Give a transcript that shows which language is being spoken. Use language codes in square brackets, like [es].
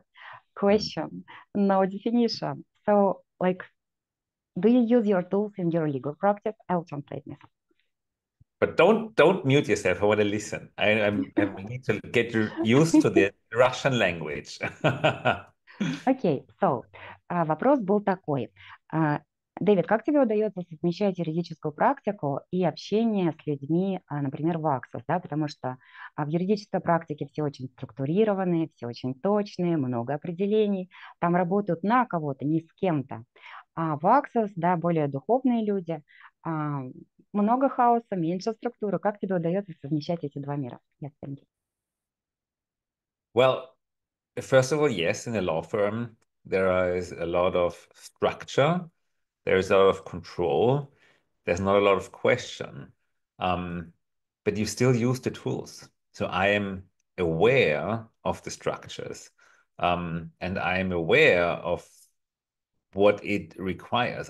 [en] Mhm. Question, no definition. So, like, do you use your tools in your legal practice? I'll translate myself. But don't mute yourself. I want to listen. I need to get used to the Russian language. [ru] Окей, [en] so, [ru] вопрос был такой. Дэвид, как тебе удается совмещать юридическую практику и общение с людьми, например, в Access, да, потому что в юридической практике все очень структурированные, все очень точные, много определений, там работают на кого-то, не с кем-то. А в Access, да, более духовные люди, а, много хаоса, меньше структуры. Как тебе удается совмещать эти два мира? [en] Yes, thank you. Well, first of all, yes, in a law firm, there is a lot of structure, there's a lot of control, there's not a lot of question, um, but you still use the tools. So I am aware of the structures, and I am aware of what it requires.